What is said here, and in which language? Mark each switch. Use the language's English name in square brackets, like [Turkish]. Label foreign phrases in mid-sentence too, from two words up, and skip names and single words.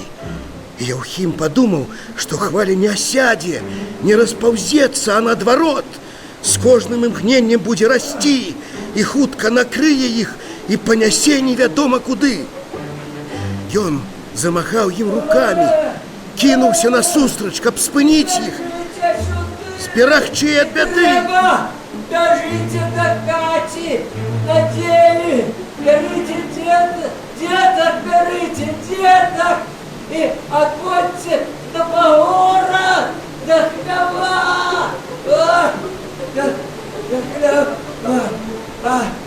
[Belarusian] І Яўхім падумаў, што хваля не асядзе, не распаўзецца, а наадварот, з кожным імгненнем будзе расці, і хутка накрые іх і панясе невядома куды. Ён замахаў ім рукамі, кінуўся насустрач, каб спыніць іх, зберагчы ад бяды. [Russian] Бежите до Кати, на деле, берите деток, берите деток и отводьте до Погора, до хлева, до хлева.